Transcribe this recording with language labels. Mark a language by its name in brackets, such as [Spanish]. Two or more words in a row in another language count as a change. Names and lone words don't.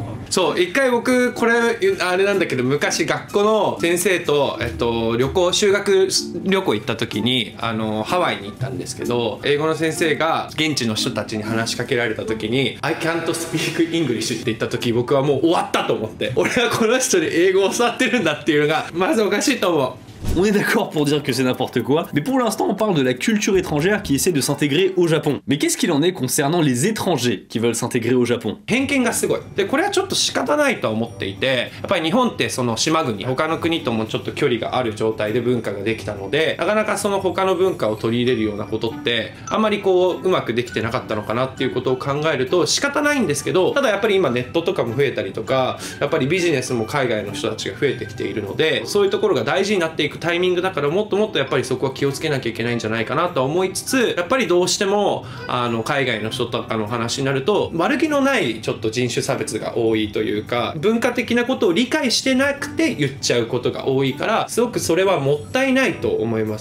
[Japanese] そう一回僕これあれなんだけど、昔学校の先生と、修学旅行行った時にハワイに行ったんですけど、英語の先生が現地の人たちに話しかけられた時に [English] 「I can't speak English」 [Japanese] って言った時、僕はもう終わったと思って、俺はこの人に英語を教わってるんだっていうのがまずおかしいと思う。 [French] On est d'accord pour dire que c'est n'importe quoi, mais pour l'instant on parle de la culture étrangère qui essaie de s'intégrer au Japon. Mais qu'est-ce qu'il en est concernant les étrangers qui veulent s'intégrer au Japon? [Japanese] 偏見がすごい。でこれはちょっと仕方ないと思っていて、やっぱり日本ってその島国、他の国ともちょっと距離がある状態で文化ができたので、なかなかその他の文化を取り入れるようなことってあんまりこううまくできてなかったのかなっていうことを考えると仕方ないんですけど、ただやっぱり今ネットとかも増えたりとか、やっぱりビジネスも海外の人たちが増えてきているので、そういうところが大事になっていくタイミングだからもっともっとやっぱりそこは気をつけなきゃいけないんじゃないかなと思いつつ、やっぱりどうしても海外の人とかの話になると悪気のないちょっと人種差別が多いというか、文化的なことを理解してなくて言っちゃうことが多いから、すごくそれはもったいないと思います。